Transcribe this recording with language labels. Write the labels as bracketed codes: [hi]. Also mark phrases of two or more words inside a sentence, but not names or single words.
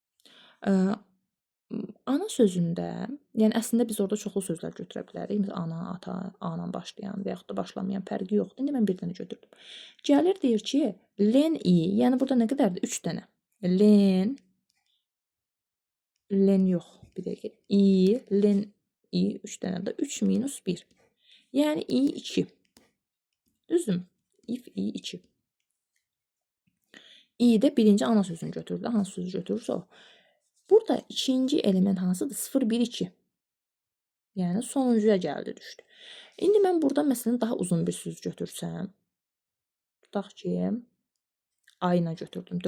[az] Ana sözündə, yəni əslində biz orada çoxlu sözlər götürə bilərik. Məsələn, ana, ata, A ilə başlayan və yaxud da başlamayan fərqi yoxdur. İndi mən bir dənə götürdüm. Gəlir deyir ki, len i, yəni burada nə qədərdir? 3 dənə. Len yox, bir dəqiqə. I, len i 3 dənədir. 3 minus 1. Yəni i 2. Düzdür? [en] If i 2. [az] i də birinci ana sözünü götürdü. Hansı sözü götürürsə o. Burada ikinci element hansıdır? 0, 1, 2. Yəni sonuncuya gəldi, düşdü. İndi mən burada məsələn daha uzun bir söz götürsəm, tutaq ki, ayna götürdüm.